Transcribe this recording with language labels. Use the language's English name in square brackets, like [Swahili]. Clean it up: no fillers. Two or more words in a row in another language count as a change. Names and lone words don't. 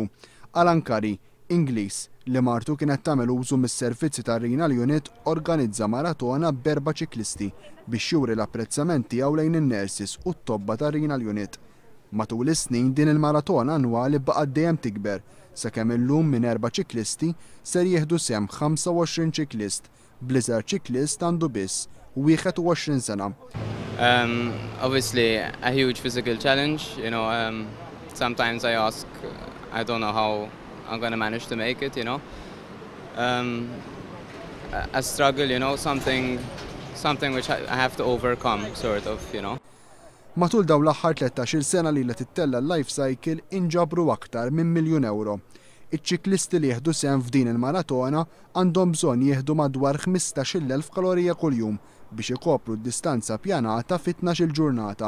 [Maltese] Alan Curry, Ingliż, li martu kienet tagħmel użu mis-servizzi tar-Renal Unit organizza maratona b'4 ċiklisti biex juri l-apprezzament tiegħu lejn in-nurses u t-tobba tar-Renal Unit. Matul is-snin din il-maratona annwali baqgħet dejjem tikber sakemm illum minn 4 ċiklisti ser jieħdu sehem 25 ċiklist, bl-iżgħar ċiklist għandu biss 21 sena. [English] Obviously a huge physical challenge, sometimes I ask, I don't know how I'm going to manage to make it, a struggle, something which I have to overcome, sort of. [Maltese] Matul dawn l-aħħar 13-il sena li tittella l-Life Cycle inġabru aktar minn €1,000,000. Iċ-ċiklisti li jieħdu sehem f'din il-maratona għandhom bżonn jieħdu madwar 15,000 kalorija kuljum biex ikopru d-distanza pjanata fit-12 ġurnata.